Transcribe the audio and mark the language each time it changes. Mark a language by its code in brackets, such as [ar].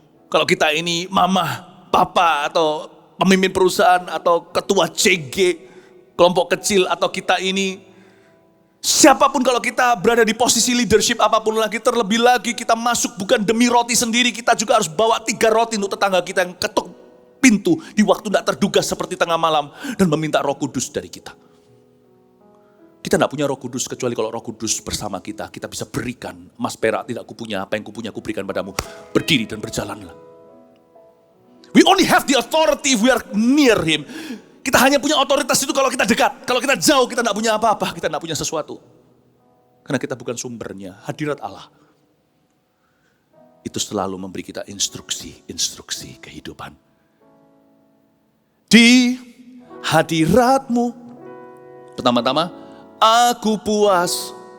[id] Kalau kita ini mama, papa, atau pemimpin perusahaan, atau ketua CG, kelompok kecil, atau kita ini siapapun, kalau kita berada di posisi leadership apapun lagi, terlebih lagi kita masuk bukan demi roti sendiri, kita juga harus bawa 3 roti untuk tetangga kita yang ketuk pintu di waktu tidak terduga seperti tengah malam dan meminta Roh Kudus dari kita. Kita tidak punya Roh Kudus kecuali kalau Roh Kudus bersama kita bisa berikan. Emas perak tidak kupunya, apa yang kupunya kuberikan padamu. Berdiri dan berjalanlah. [en] We only have the authority if we are near Him. [id] Kita hanya punya otoritas itu kalau kita dekat. Kalau kita jauh, kita tidak punya apa-apa. Kita tidak punya sesuatu. Karena kita bukan sumbernya. Hadirat Allah itu selalu memberi kita instruksi kehidupan. Di hadirat-Mu, pertama-tama, aku puas.